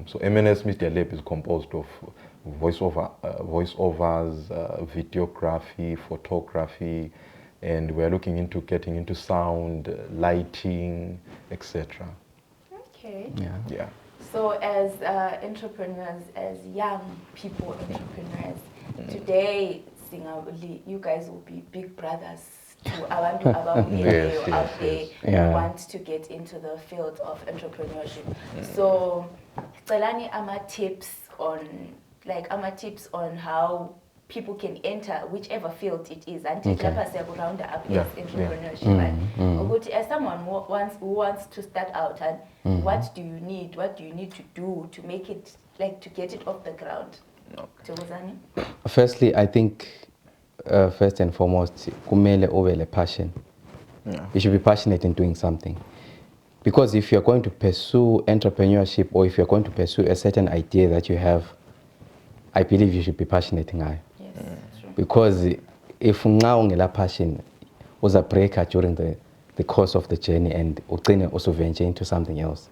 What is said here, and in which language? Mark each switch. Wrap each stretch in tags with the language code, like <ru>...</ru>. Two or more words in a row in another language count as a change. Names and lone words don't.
<en>So MNS Media Lab is composed of voiceovers, videography, photography, and we're looking into getting into sound, lighting, etc. Okay. Yeah. So as entrepreneurs, as young people entrepreneurs, today, you guys will be big brothers to</en> <nd>abantu ababukeleyo</nd> <en>out there who want to get into the field of entrepreneurship. So, Tselani, tips on how people can enter whichever field it is, and take round up entrepreneurship. As someone who wants to start out, and what do you need to do to make it, to get it off the ground? Thokozani? Firstly, I think first and foremost,</en> <nd>kumele ube passion.</nd> <en>You should be passionate in doing something. Because if you're going to pursue entrepreneurship, or if you're going to pursue a certain idea that you have, I believe you should be passionate in it. Yes, true. Because if you have passion, was a breaker during the course of the journey, and also venture into something else.</en>